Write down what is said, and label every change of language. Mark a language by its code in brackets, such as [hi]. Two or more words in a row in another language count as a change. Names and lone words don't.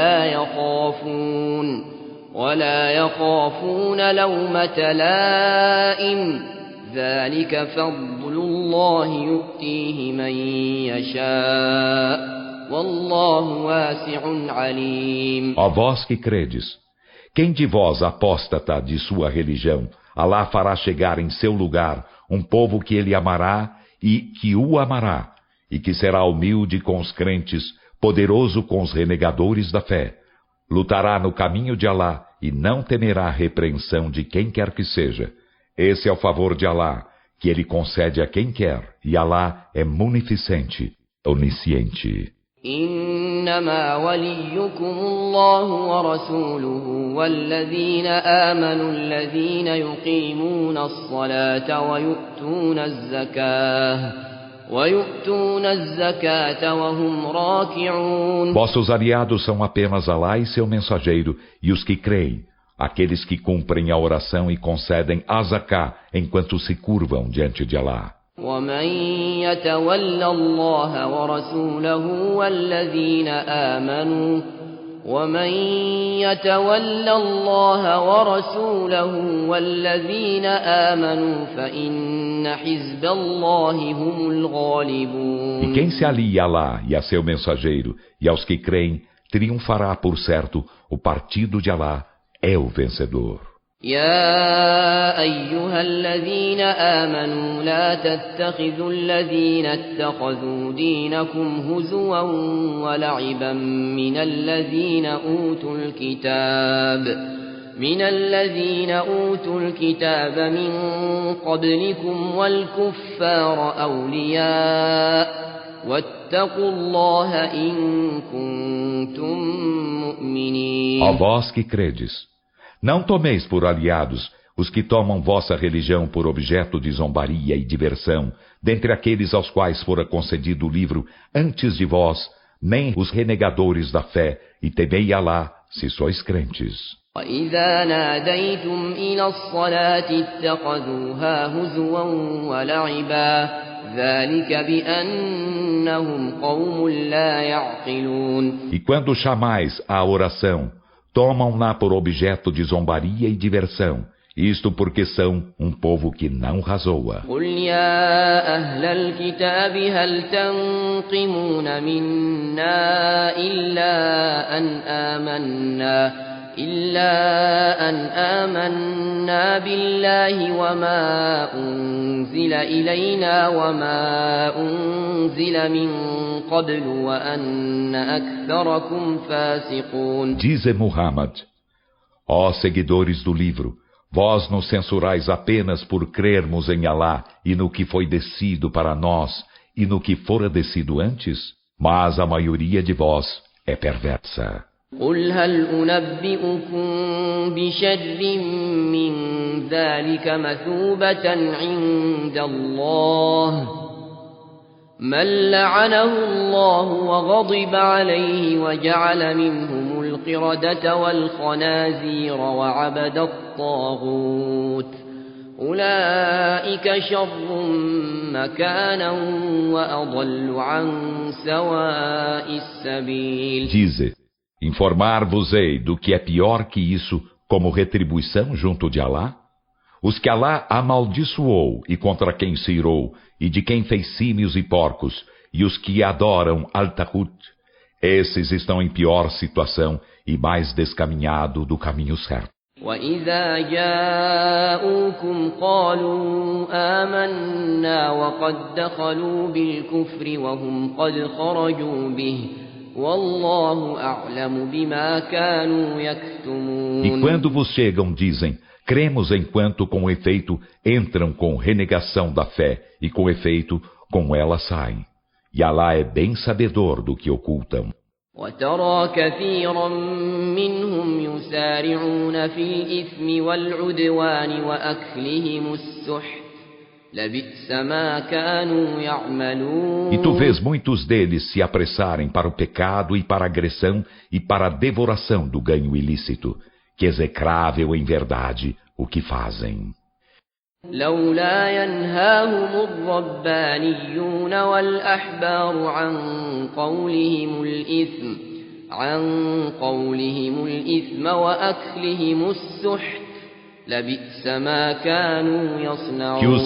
[ar] ولا يخافون لومة لائم ذلك فضل الله يؤتيه من يشاء والله واسع عليم. [pt] Ó vós que credes, quem de vós apóstata de sua religião, Alá fará chegar em seu lugar um povo que ele amará e que o amará, e que será humilde com os crentes, poderoso com os renegadores da fé. Lutará no caminho de Alá e não temerá a repreensão de quem quer que seja. Esse é o favor de Alá, que ele concede a quem quer, e Alá é munificente, onisciente. [ar] إنما وليكم الله ورسوله والذين آمنوا الذين يقيمون الصلاة ويؤتون الزكاة وهم راكعون. [pt] Vossos aliados são apenas Alá e seu mensageiro, e os que creem, aqueles que cumprem a oração e concedem a zaká enquanto se curvam diante de Alá. [ar] ومن يتول الله ورسوله والذين آمنوا فإن حزب الله هم الغالبون. [pt] E quem se alia a Alá e a seu mensageiro e aos que creem, triunfará por certo, o partido de Alá é o vencedor. [ar] يا أيها الذين آمنوا لا تتخذوا الذين اتخذوا دينكم هزوا ولعبا من الذين أوتوا الكتاب من قبلكم والكفار أولياء واتقوا الله إن كنتم مؤمنين. [pt] Ó vós que credes, não tomeis por aliados os que tomam vossa religião por objeto de zombaria e diversão, dentre aqueles aos quais fora concedido o livro antes de vós, nem os renegadores da fé, e temei Alá, se sois crentes. [ar] وَإِذَا نَادَيْتُمْ إِلَى الصَّلَاةِ اتَّخَذُوهَا هُزُوًا وَلَعِبًا ذَلِكَ بِأَنَّهُمْ قَوْمٌ لَا يَعْقِلُونَ. [pt] E quando chamais à oração, tomam-na por objeto de zombaria e diversão, isto porque são um povo que não razoa. [ar] قُلْ يَا أَهْلَ الْكِتَابِ هَلْ تَنْقِمُونَ مِنَّا إِلَّا أَنْ آمَنَّا بِاللَّهِ وَمَا أُنْزِلَ إِلَيْنَا وَمَا أُنْزِلَ مِنْ قَبْلُ وَأَنَّ أَكْثَرَكُمْ فَاسِقُونَ. [pt] Dize Muhammad: ó seguidores do livro, vós nos censurais apenas por crermos em Alá e no que foi descido para nós e no que fora descido antes? Mas a maioria de vós é perversa. [ar] قُلْ هَلْ أُنَبِّئُكُم بِشَرٍّ مِّن ذَلِكَ مَثُوبَةً عِندَ اللَّهِ مَن لَّعَنَهُ اللَّهُ وَغَضِبَ عَلَيْهِ وَجَعَلَ مِنْهُمُ الْقِرَدَةَ وَالْخَنَازِيرَ وَعَبَدَ الطَّاغُوتَ أُولَٰئِكَ شَرٌّ مَّكَانًا وَأَضَلُّ عَن سَوَاءِ السَّبِيلِ. [pt] Dize: informar-vos-ei do que é pior que isso como retribuição junto de Alá? Os que Alá amaldiçoou e contra quem se irou, e de quem fez símios e porcos, e os que adoram Al-Tahut, esses estão em pior situação e mais descaminhado do caminho certo. [ar] وَإِذَا جَاءُوكُمْ قَالُوا آمَنَّا وَقَدْ دَخَلُوا بِالْكُفْرِ وَهُمْ قَدْ خَرَجُوا بِهِ وَاللَّهُ أَعْلَمُ بِمَا كَانُوا يَكْتُمُونَ. [pt] E quando vos chegam, dizem: cremos, enquanto com efeito entram com renegação da fé, e com efeito com ela saem. E Alá é bem sabedor do que ocultam. [ar] وَتَرَى كَثِيرًا مِّنْهُمْ يُسَارِعُونَ فِي الْإِثْمِ وَالْعُدْوَانِ وَأَكْلِهِمُ السُّحْتَ لَبِئْسَ مَا كَانُوا يَعْمَلُونَ. [pt] E tu vês muitos deles se apressarem para o pecado e para a agressão e para a devoração do ganho ilícito, que execrável em verdade o que fazem. [ar] لولا ينهاهم الربانيون والأحبار عن قولهم الإثم وأكلهم السحت لبئس ما كانوا [pt] Que os